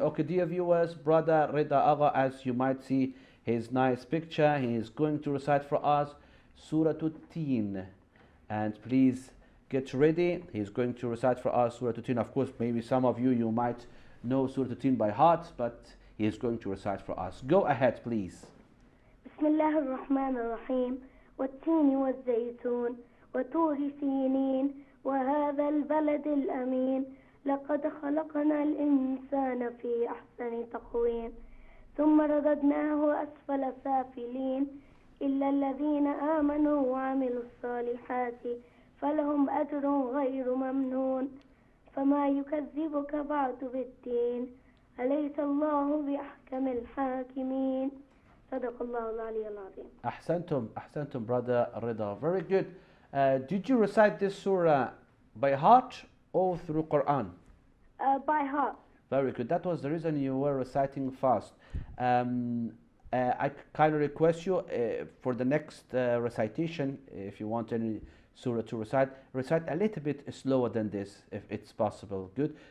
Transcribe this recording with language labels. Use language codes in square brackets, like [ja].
[en] Okay, dear viewers, Brother Rida Agha, as you might see his nice picture, he is going to recite for us Surah 10. And please get ready. He is going to recite for us Surah 10. Of course, maybe some of you might know Surah 10 by heart, but he is going to recite for us. Go ahead, please. [ar] بسم الله الرحمن الرحيم والتين والزيتون وطور سينين وهذا البلد الأمين لقد خلقنا الإنسان في أحسن تقويم ثم رددناه أسفل سافلين إلا الذين آمنوا وعملوا الصالحات فلهم أجر غير ممنون فما يكذبك بعد بالدين أليس الله بأحكم الحاكمين صدق الله العلي العظيم. [en] أحسنتم brother Rida. Very good. Did you recite this surah by heart or through Quran? By heart. Very good. That was the reason you were reciting fast. I kindly request you for the next recitation, if you want any surah to recite a little bit slower than this, if it's possible. Good.